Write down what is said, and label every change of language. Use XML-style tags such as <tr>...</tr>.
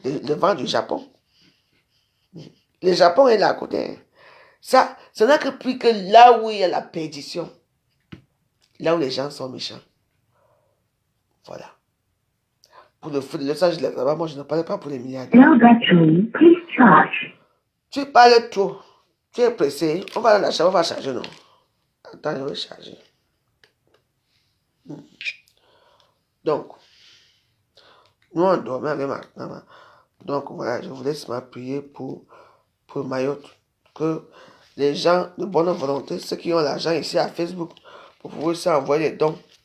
<fr>Le vent du Japon. Le Japon est là à côté. Ça n'a que pris que là où il y a la perdition. Là où les gens sont méchants. Voilà. Pour le feu de Los Angeles, là-bas, moi je ne parlais pas pour les milliardaires.</fr> <en>No battery, please charge.</en> <fr>Tu parles trop. Tu es pressé. On va dans la chambre, on va charger, non? Attends, je vais charger. Donc, nous on dormait avec ma maman. Donc voilà, je vous laisse prier pour Mayotte. Que les gens de bonne volonté, ceux qui ont l'argent ici à Facebook, pour pouvoir aussi envoyer des dons.</fr>